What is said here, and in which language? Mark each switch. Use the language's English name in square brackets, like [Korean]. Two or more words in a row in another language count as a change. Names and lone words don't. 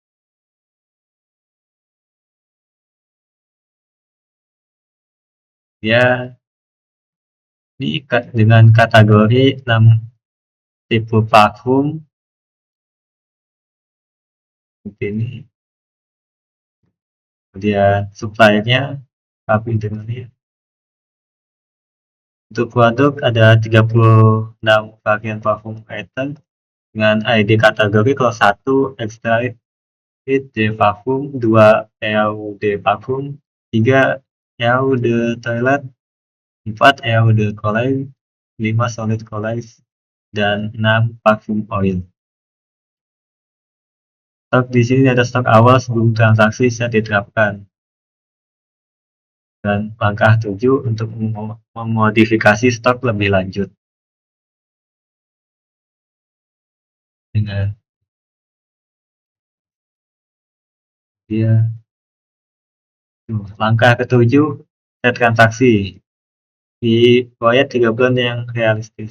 [Indonesian] Ya diikat dengan kategori 6 tipe parfum seperti ini. Kemudian supplier-nya tapi dengan ini. Untuk produk ada 36 varian parfum item dengan ID kategori. Kalau 1 [French] extra de parfum, [Indonesian] 2 [French] eau de parfum, [Indonesian] 3 [French] eau de toilet, [Indonesian] 4 [French] eau de cologne, [Indonesian] 5 [English] solid cologne, [Indonesian] dan 6 parfum oil. Stok di sini ada stok awal sebelum transaksi bisa diterapkan. Dan langkah 7 untuk memodifikasi stok lebih lanjut dengan dia langkah ketujuh set transaksi di proyek 3 bulan yang realistis.